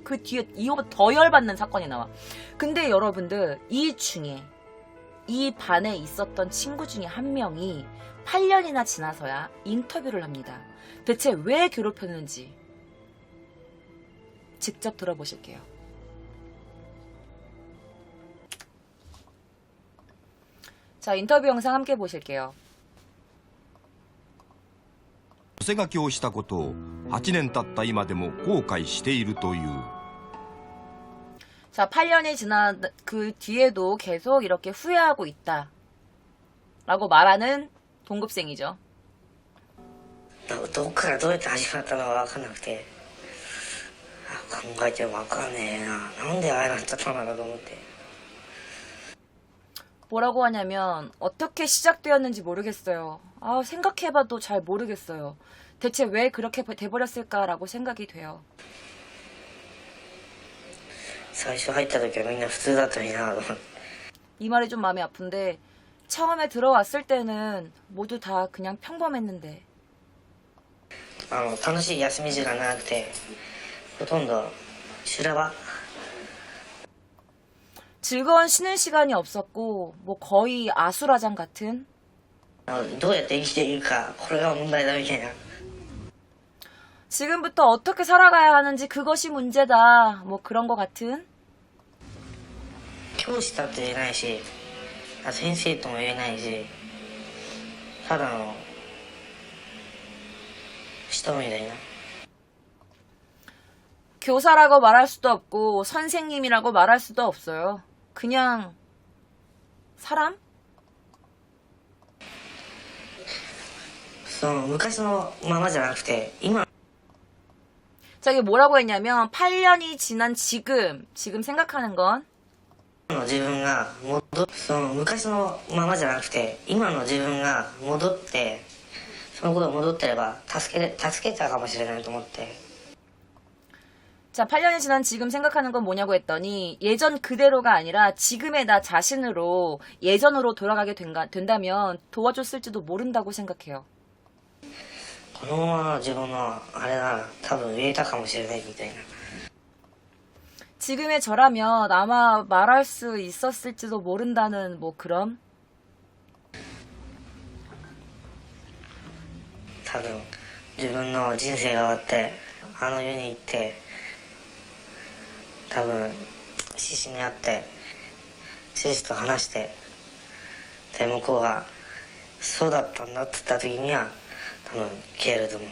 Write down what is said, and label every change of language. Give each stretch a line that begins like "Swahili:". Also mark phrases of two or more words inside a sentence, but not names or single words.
Korean: 그 뒤에 이거보다 더 열받는 사건이 나와. 근데 여러분들, 이 중에 이 반에 있었던 친구 중에 한 명이 8년이나 지나서야 인터뷰를 합니다. 대체 왜 괴롭혔는지 직접 들어보실게요. 자, 인터뷰 영상 함께 보실게요.
Japanese: 寄せ書きをしたことを8年経った今でも後悔しているという。
Korean: 자, 8년이 지난 그 뒤에도 계속 이렇게 후회하고 있다 라고 말하는 동급생이죠.
Japanese: どっからどうやって始まったのか分かんなくて、考えても分かんねえな、なんでああなっちゃったのかと思って。
Korean: 뭐라고 하냐면 어떻게 시작되었는지 모르겠어요. 생각해봐도 잘 모르겠어요. 대체 왜 그렇게 돼버렸을까라고 생각이 돼요.
Japanese: 最初入った時はみんな普通だったのになと思って。
Korean: 이 말이 좀 마음이 아픈데 처음에 들어왔을 때는 모두 다 그냥 평범했는데
Japanese: 楽しい休み時間なくて、ほとんど修羅場。
Korean: 즐거운 쉬는 시간이 없었고 거의 아수라장 같은
Japanese: どうやって生きているか、これが問題だみたいな。
Korean: 지금부터 어떻게 살아가야 하는지 그것이 문제다 그런 거 같은.
Japanese: 教師だって言えないし、先生とも言えないし、ただの人みたいな。
Korean: 교사라고 말할 수도 없고 선생님이라고 말할 수도 없어요. 그냥 사람?
Japanese: 昔のままじゃなくて、今
Korean: 자, 이게 뭐라고 했냐면 8년이 지난 지금 생각하는 건
Japanese: の自分が昔のままじゃなくて、今の自分が戻って、そのことを戻ってれば助けたかもしれないと思って。
Korean: 자, 8년이 지난 지금 생각하는 건 뭐냐고 했더니 예전 그대로가 아니라 지금의 나 자신으로 예전으로 돌아가게 된다면 도와줬을지도 모른다고 생각해요.
Japanese: このままの自分のあれなら多分言えたかもしれないみたいな。
Korean: 지금의 저라면 아마 말할 수 있었을지도 모른다는 그런.
Japanese: 多分自分の人生が終わってあの世に行って、多分獅子に会って獅子と話して、で向こうがそうだったんだって言った時には多分消えると思う。